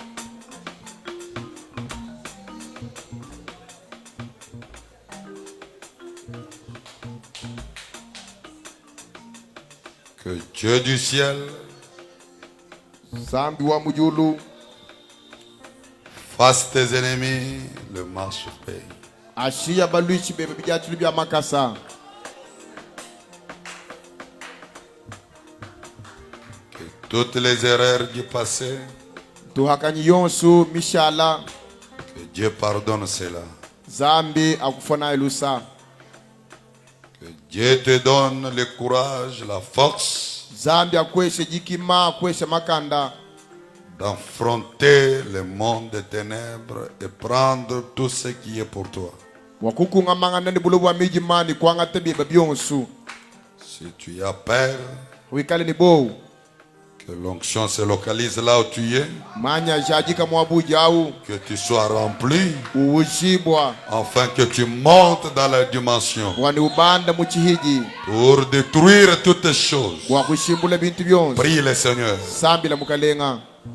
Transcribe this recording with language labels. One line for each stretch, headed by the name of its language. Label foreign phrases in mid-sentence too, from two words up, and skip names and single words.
French: Que Dieu du ciel
Luba-Katanga: Zambi wa mujulu.
French: fasse tes ennemis le marche-pied.
Luba-Katanga: Ashiya baluichi bebe bijatuli bya makasa.
French: Que toutes les erreurs du passé,
Luba-Katanga: Tuhakanyi yonsu mishala.
French: que Dieu pardonne cela.
Luba-Katanga: Zambi akufona ilusa.
French: Que Dieu te donne le courage, la force
Luba-Katanga: Zambi akweshe jikima akweshe makanda.
French: d'affronter le monde des ténèbres et prendre tout ce qui est pour toi.
Luba-Katanga: Wakukunga mangana ni bulu wa mijimani kwanga tebi babyonsu.
French: Si tu as peur,
Luba-Katanga: Wikale ni bo.
French: que l'onction se localise là où tu es,
Luba-Katanga: Manya jajika mwabuja au.
French: que tu sois rempli,
Luba-Katanga: Uwujibwa.
French: afin que tu montes dans la dimension
Luba-Katanga: Wani ubanda muchihiji.
French: pour détruire toutes choses.
Luba-Katanga: Wakushimbula bintu byonsu.
French: Prie le Seigneur.
Luba-Katanga: Sambi la mukalenga.